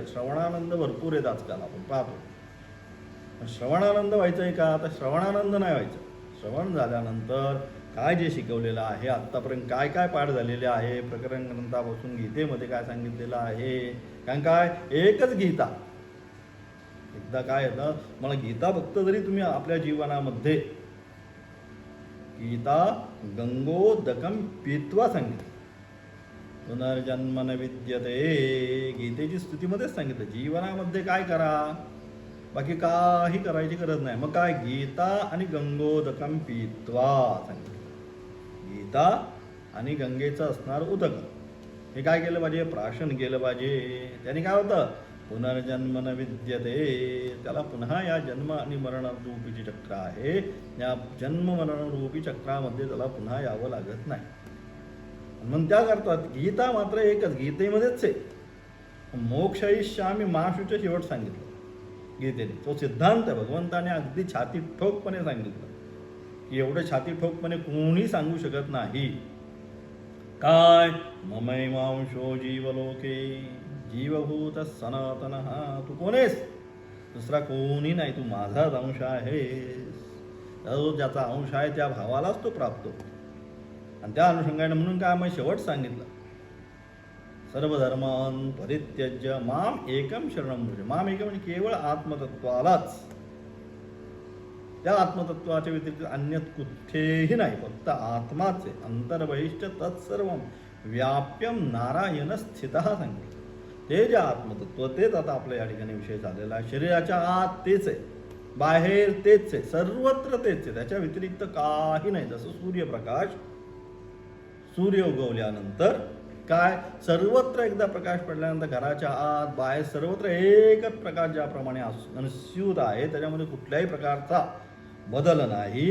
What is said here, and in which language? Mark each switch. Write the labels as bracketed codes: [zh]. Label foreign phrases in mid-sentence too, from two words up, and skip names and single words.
[mr] श्रवणानंद भरपूर आहेत आजकाल आपण पाहतो. श्रवणानंद व्हायचं आहे का, आता श्रवणानंद नाही व्हायचं. श्रवण झाल्यानंतर काय जे शिकवलेलं आहे आत्तापर्यंत, काय काय पाठ झालेले आहे प्रकरण ग्रंथापासून गीतेमध्ये काय सांगितलेलं आहे, कारण काय एकच गीता. एकदा काय येतं, मला गीता फक्त जरी तुम्ही आपल्या जीवनामध्ये [sa] गीता गंगोदकम पीत्वा [mr] सांगितलं, [sa] पुनर्जन्म न विद्यते, [mr] गीतेची स्तुतीमध्येच सांगितलं. जीवनामध्ये काय करा, बाकी काही करायची गरज नाही. मग काय, गीता आणि [sa] गंगोदकम पीत्वा [mr] सांगितलं. गीता आणि गंगेचं असणार उदक हे काय केलं पाहिजे, प्राशन केलं पाहिजे. त्याने काय होतं, [sa] पुनर्जन्म न विद्यते. [mr] त्याला पुन्हा या जन्म आणि मरण रूपीची चक्र आहे, या जन्म मरण रूपी चक्रामध्ये त्याला पुन्हा यावं लागत नाही. म्हणून त्या करतात. गीता मात्र एकच, गीतेमध्येच आहे. [sa] मोक्षयिष्यामी मा शुच [mr] शेवट सांगितलं गीतेने. तो सिद्धांत भगवंताने अगदी छाती ठोकपणे सांगितलं की एवढं छाती ठोकपणे कोणी सांगू शकत नाही. काय? [sa] ममैवांशो जीवलोके जीवभूत सनातन. [mr] तू कोण आहेस? दुसरा कोणी नाही, तू माझाच अंश आहेस. जो ज्याचा अंश आहे त्या भावालाच तो प्राप्त होतो. आणि त्या अनुषंगाने म्हणून काय मग शेवट सांगितलं, [sa] सर्वधर्मान परित्यज्य माम एकम शरणम भज. माम एकम [mr] म्हणजे केवळ आत्मतत्वालाच, त्या आत्मतत्वाच्या व्यतिरिक्त अन्य कुठेही नाही, फक्त आत्माच आहे. [sa] अंतर्बहिष्ट तत्सर्व व्याप्यम नारायण स्थितः [mr] सांगितलं. ते जे आत्मतत्व तेच आता आपल्या या ठिकाणी विषय झालेला आहे. शरीराच्या आत तेच आहे, बाहेर तेच आहे, सर्वत्र तेच आहे, त्याच्या व्यतिरिक्त काही नाही. जसं सूर्यप्रकाश, सूर्य उगवल्यानंतर काय सर्वत्र एकदा प्रकाश पडल्यानंतर घराच्या आत बाहेर सर्वत्र एकच प्रकाश ज्याप्रमाणे अनुस्यूत आहे, त्याच्यामध्ये कुठल्याही प्रकारचा बदल नाही.